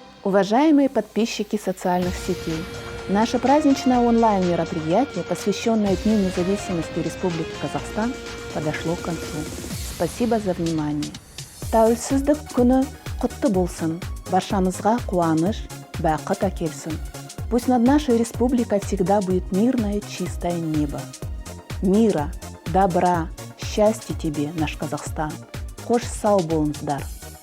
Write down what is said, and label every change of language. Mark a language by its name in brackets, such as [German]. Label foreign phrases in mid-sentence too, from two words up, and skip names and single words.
[Russian] Уважаемые подписчики социальных сетей, наше праздничное онлайн-мероприятие, посвященное Дню независимости Республики Казахстан, подошло к концу. Спасибо за внимание. [Kazakh] Тәуелсіздік күні құтты болсын, баршамызға қуаныш, бақыт әкелсін. [Russian] Пусть над нашей республикой всегда будет мирное, чистое небо. Мира, добра, счастья тебе, наш Казахстан. [Kazakh] Қош сау болыңыздар.